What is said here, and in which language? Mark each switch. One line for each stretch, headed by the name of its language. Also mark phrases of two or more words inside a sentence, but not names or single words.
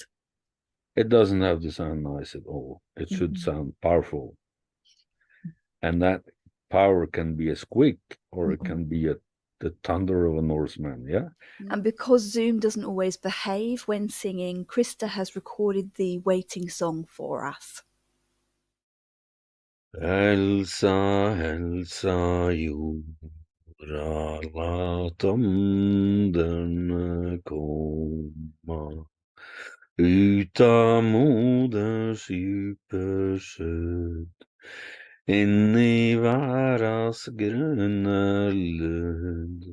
English: It doesn't have to sound nice at all. It should sound powerful. And that power can be a squeak, or it can be the thunder of a Norseman, yeah? And because Zoom doesn't always behave when singing, Christer has recorded the waiting song for us.
Swedish: Hälsa, hälsa jorda, låt åldern komma.
Norwegian: Uta moders djupe skjød, inn i væras grønne lød.